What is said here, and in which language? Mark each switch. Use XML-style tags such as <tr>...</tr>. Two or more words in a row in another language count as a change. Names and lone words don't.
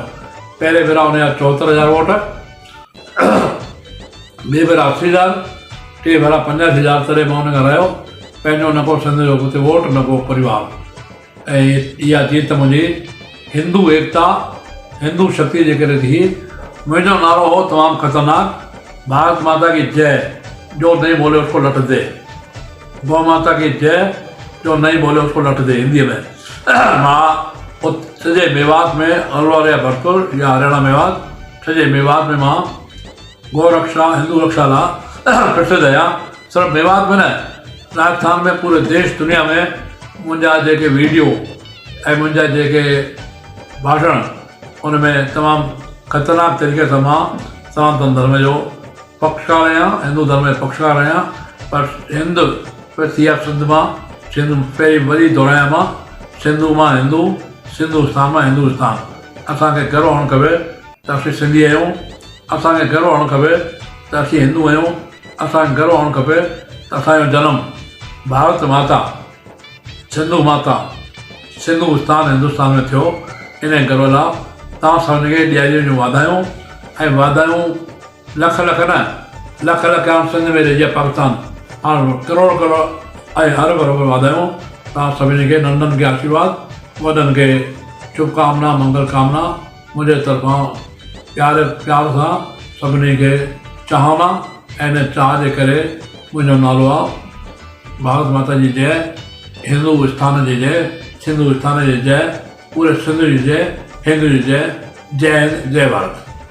<sd>पहिरें भेरा उनजा 74,000 वोट ॿिए भेरा 80,000 टे भेरा 85,000 तॾहिं मां उनखां रहियो। पंहिंजो न को सिंध जो हुते वोट न को परिवार। ऐं इहा जीत मुंहिंजी हिंदू एकता हिंदू शक्ति जे करे थी। मुंहिंजो नारो हो तमामु ख़तरनाक</sd> <hi>भारत माता की जय जो नहीं बोले उसको लट दे गौ माता की जय जो नहीं बोले उसको लट दे</hi> <sd>हिंदीअ में। मां सॼे मेवात में अलवर या भरतपुर या हरियाणा मेवात सॼे मेवात में मां गौ रक्षा हिंदू रक्षा लाइ प्रसिद्ध आहियां। सिर्फ़ु मेवात में न राजस्थान में पूरे देश दुनिया में मुंहिंजा जेके वीडियो ऐं मुंहिंजा जेके भाषण उन में तमामु ख़तरनाक तरीक़े सां मां सनातन धर्म जो पक्षकार आहियां हिंदू धर्म जो पक्षकार आहियां। पर सिंध मां सिंध पहिरीं वरी दोहिरायां मां सिंधू मां हिंदू सिंधुस्तान मां हिंदुस्तान। असांखे गर्व हुअणु खपे त असीं सिंधी आहियूं। असांखे गर्व हुअणु खपे त असीं हिंदू आहियूं। असांखे गर्व हुअणु खपे त असांजो जनमु भारत माता सिंधु माता सिंधु स्थान हिंदुस्तान में थियो। इन करे तव्हां सभिनी खे ॾियारीअ जूं वाधायूं ऐं वाधायूं लख लख न लख लख हाणे सिंध में रहिजे पाकिस्तान हाणे करोड़ करोड़ ऐं अरब अरब वाधायूं। तव्हां सभिनी खे नंढनि खे आशीर्वाद, वॾनि खे शुभकामना मंगल कामना मुंहिंजे तरफ़ां प्यार सां सभिनी खे चाहना। ऐं इन चाह जे करे मुंहिंजो नालो आहे भारत माता जी जय, हिंदुस्तान जी जय, सिंधुस्तान जी जय, पूरे सिंध जी जय, हिंद जी जय।</sd> <hi>जय हिंद, जय भारत।</hi>